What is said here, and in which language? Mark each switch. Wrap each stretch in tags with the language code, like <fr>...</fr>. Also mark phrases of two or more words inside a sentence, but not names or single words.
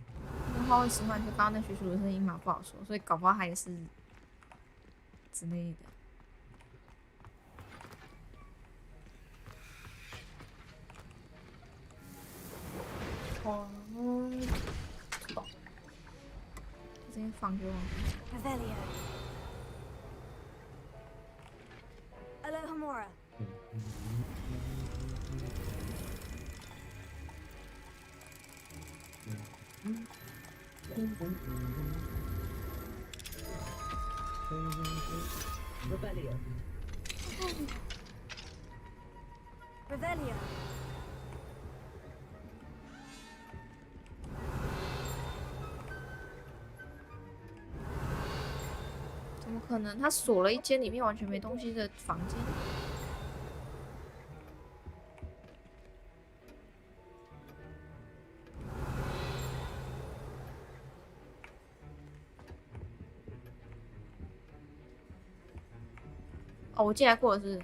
<zh>换位实换，就刚刚那徐叔的声音嘛，不好说，所以搞不好他也是之类的。这边放就忘了。 Alohomora. Rebellion. Revelio. 怎么可能？他锁了一间里面完全没东西的房间。哦，我进来过了是。</zh>